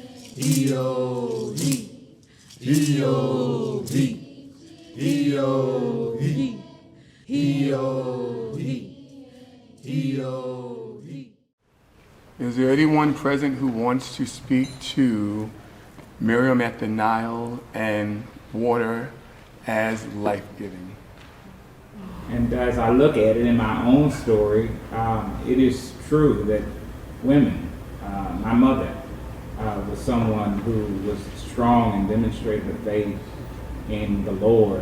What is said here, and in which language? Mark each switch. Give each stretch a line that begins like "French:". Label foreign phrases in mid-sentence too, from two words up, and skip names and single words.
English: E-O-E, E-O-E, E-O-E, E-O-E, E-O-E. Is there anyone present who wants to speak to Miriam at the Nile and water as life-giving? And as I look at it in my own story, it is true that women, my mother was someone who was strong and demonstrated her faith in the Lord.